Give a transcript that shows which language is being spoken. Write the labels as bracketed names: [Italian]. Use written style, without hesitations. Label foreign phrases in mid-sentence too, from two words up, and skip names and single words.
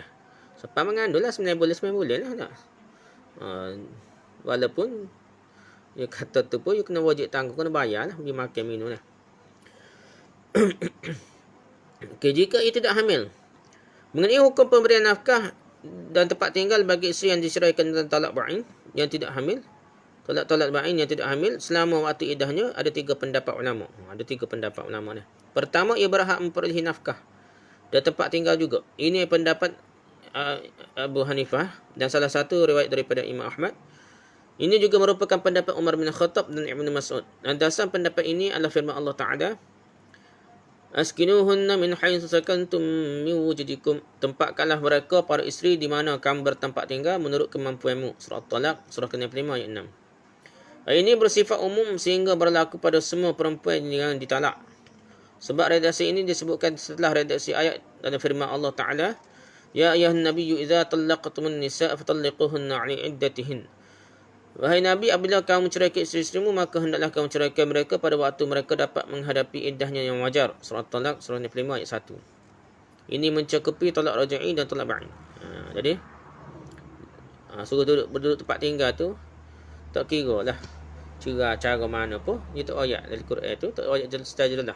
[Malay] Sebab mengandung lah 9 bulan lah tak. Walaupun dia kata tu pun dia kena wajib tanggung, kena bayar lah, pergi makan minum lah. Okay, jika ia tidak hamil, mengenai hukum pemberian nafkah dan tempat tinggal bagi isteri yang diceraikan dalam talak ba'in yang tidak hamil, talak ba'in yang tidak hamil selama waktu iddahnya, ada 3 pendapat ulama. Ada 3 pendapat ulama ni. Pertama, ia berhak memperolehi nafkah dan tempat tinggal juga. Ini pendapat Abu Hanifah dan salah satu riwayat daripada Imam Ahmad. Ini juga merupakan pendapat Umar bin Khattab dan Ibnu Mas'ud. Dan dasar pendapat ini adalah firman Allah Ta'ala, [Arabic] أسكنوهن من حيث سكنتم من وجدكم. [Malay] Tempatkanlah mereka para isteri di mana kamu bertempat tinggal menurut kemampuanmu. Surah At-Talaq, surah ke-5 ayat 6. Ini bersifat umum sehingga berlaku pada semua perempuan yang ditalak. Sebab redaksi ini disebutkan setelah redaksi ayat dalam firman Allah Ta'ala, [Arabic] يا أيها النبي إذا طلقتم النساء فطلقوهن لعدتهن. [Malay] Wahai Nabi, apabila kamu menceraikan isteri-isterimu, maka hendaklah kamu ceraikan mereka pada waktu mereka dapat menghadapi iddahnya yang wajar. Surah At-Talaq, surah 5 ayat 1. Ini mencakupi talak raj'i dan talak ba'in. Jadi suruh berduduk tempat tinggal tu tak kira lah cara mana pun, dia tak ayat dari Quran tu, tak ayat secara jelas.